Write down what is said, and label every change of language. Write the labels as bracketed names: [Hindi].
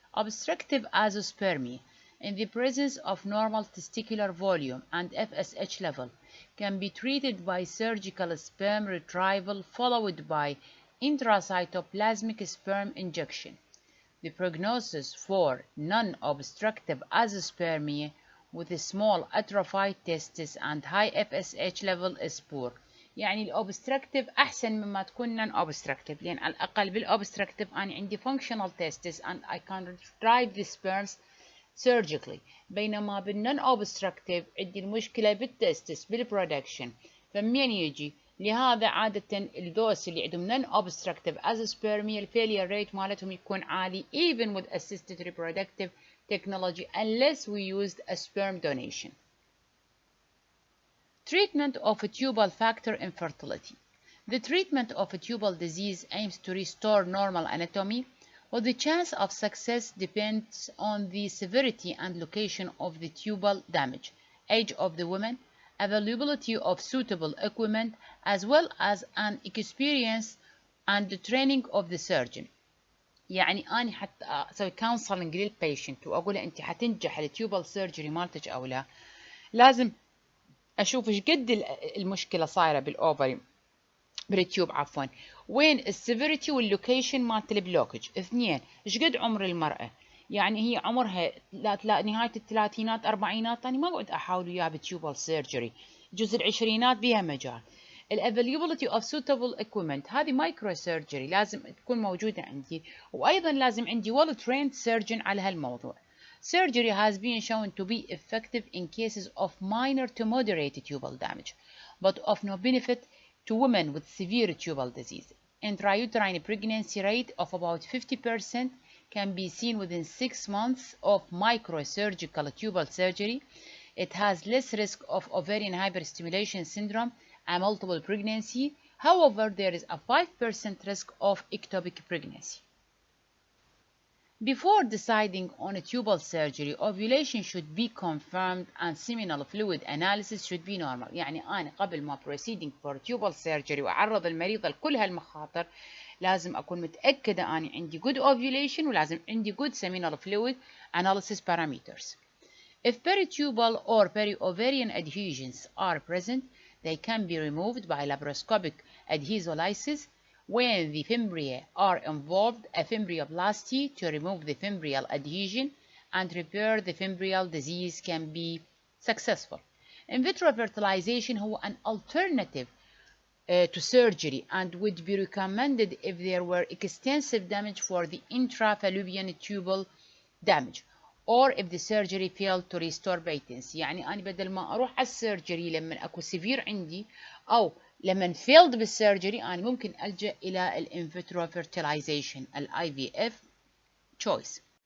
[English] Obstructive azoospermia in the presence of normal testicular volume and FSH level can be treated by surgical sperm retrieval followed by intracytoplasmic sperm injection. The prognosis for non-obstructive azoospermia with a small atrophied testis and high FSH level is poor. [Arabic] يعني الأوبستراكتيف أحسن مما تكون non-obstructive، لأن على الأقل بالأوبستراكتيف أنا عندي [English] functional testis and I can retrieve the sperms surgically، [Arabic] بينما بالنون obstructive عندي المشكلة بالتستس بالبرودكشن، فمن يجي لهذا عادة الدوس اللي عندهم [English] non obstructive azoospermia [Arabic] failure rate مالتهم يكون عالي [English] even with assisted reproductive technology unless we used a sperm donation. Treatment of a tubal factor infertility. The treatment of a tubal disease aims to restore normal anatomy, but the chance of success depends on the severity and location of the tubal damage, age of the woman, availability of suitable equipment, as well as an experience and the training of the surgeon. [Arabic] يعني أنا حتى أسوي counseling للبيشنت وأقول له أنت حتنجح التيوبال سيرجري مالتك أو لا، لازم أشوف إيش قد المشكلة صايرة بالأوفري بالتيوب عفوا، وين السيفيريتي واللوكيشن مالت البلوكج. اثنين، ايش قد عمر المرأة، يعني هي عمرها نهاية الثلاثينات أربعينات، أنا ما أقعد أحاول وياها بتيوبال سيرجري، جزء العشرينات بها مجال. الافيلابيلتي اوف سوتابل equipment، هذه مايكرو سيرجري لازم تكون موجودة عندي، وأيضا لازم عندي [English] well trained surgeon [Arabic] على هالموضوع. [English] Surgery has been shown to be effective in cases of minor to moderate tubal damage, but of no benefit to women with severe tubal disease. Intrauterine pregnancy rate of about 50% can be seen within 6 months of microsurgical tubal surgery. It has less risk of ovarian hyperstimulation syndrome and multiple pregnancy. However, there is a 5% risk of ectopic pregnancy. Before deciding on a tubal surgery, ovulation should be confirmed and seminal fluid analysis should be normal. [Arabic] يعني أنا قبل ما [English] proceeding for tubal surgery [Arabic] وأعرض المريضة لكل هالمخاطر لازم أكون متأكدة أنا عندي [English] good ovulation [Arabic] ولازم عندي [English] good seminal fluid analysis parameters. If peritubal or periovarian adhesions are present, they can be removed by laparoscopic adhesolysis. When the fimbria are involved, a fimbrioplasty to remove the fimbrial adhesion and repair the fimbrial disease can be successful. In vitro fertilization [Arabic] هو [English] an alternative to surgery and would be recommended if there were extensive damage for the intrafallopian tubal damage or if the surgery failed to restore patency. [Arabic] يعني أنا بدل ما أروح على السيرجري لما أكو سيفير عندي أو لما failed بالسيرجري أنا ممكن ألجأ إلى [English] in vitro fertilization IVF choice.